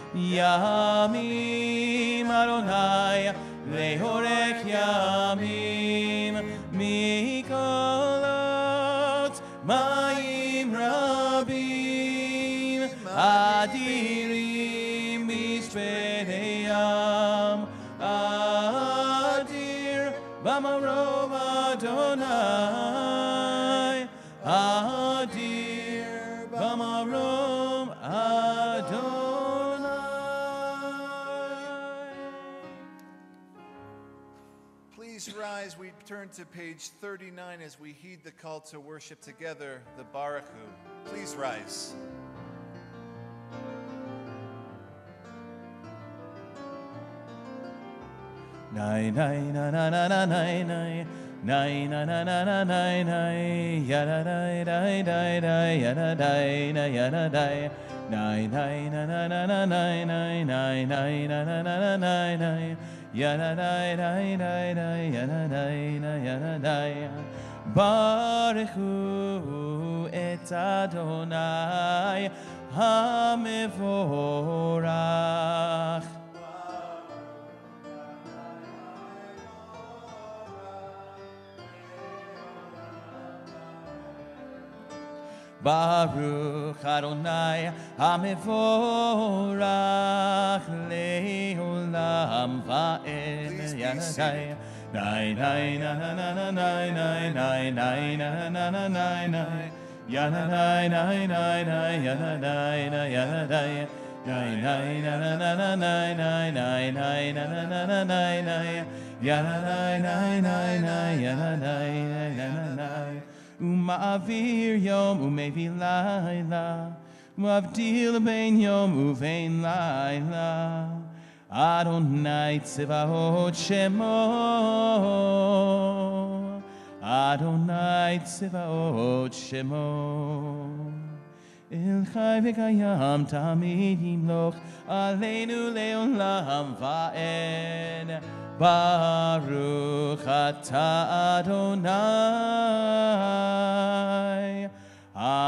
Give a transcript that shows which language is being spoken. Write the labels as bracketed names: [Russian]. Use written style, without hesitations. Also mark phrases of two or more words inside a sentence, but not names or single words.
[Hebrew] ימים, ה' לאורך ימים, מקולות מים רבים, אדירים משברי ים, אדיר במרום ה', אדיר במרום ה. [English] Please rise. We turn to page 39 as we heed the call to worship together, the Baruch Hu. Please rise. Nai nai na na na na nai nai nai na na na na nai nai ya da dai dai dai dai ya da dai na ya da dai nai nai na na na na nai nai nai nai na na na na nai nai ya da dai dai dai dai ya da dai na ya da dai [Hebrew] ברוך הוא את ה' המבורך ברוך ה' המבורך לעולם ועד Yadai Nai nai na na na na nai nai nai nai na na na nai nai Yadai nai nai nai Yadai na Yadai nai nai na na na na nai nai nai nai na na na na nai nai Yadai nai nai nai Yadai na na nai ומעביר יום ומביא לילה ומבדיל בין יום ובין לילה ה' צבאות שמו ה' צבאות שמו אל חי וקים תמיד ימלוך עלינו לעולם ועד ברוך אתה ה